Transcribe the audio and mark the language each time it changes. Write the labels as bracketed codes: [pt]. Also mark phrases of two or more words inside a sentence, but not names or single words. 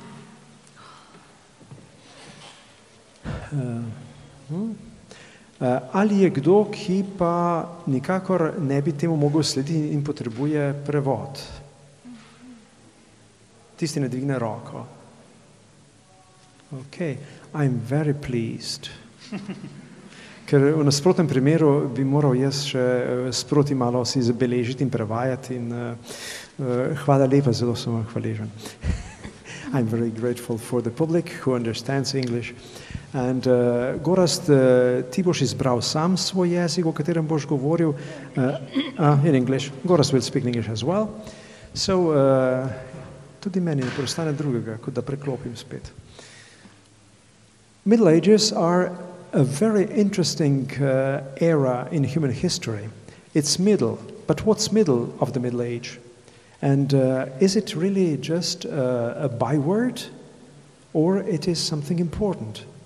[sl] Ali je kdo, ki pa nikakor ne bi temu mogel slediti in potrebuje prevod? Tisti ne dvigne roko. [en] Okay, I'm very pleased. [sl] Ker v nasprotnem primeru bi moral jaz še sproti malo si zabeležiti in prevajati in hvala lepa, zelo sem vam hvaležen. [en] I'm very grateful for the public who understands English. [sl] And Gorazd, ti boš izbral sam svoj jezik, o katerem boš govoril [en] in English. Gorazd will speak in English as well. So, [sl] tudi meni ne preostane drugega, kot da preklopim spet. [en] Middle Ages are a very interesting era in human history. It's middle, but what's middle of the Middle Age? And is it really just a byword, or it is something important?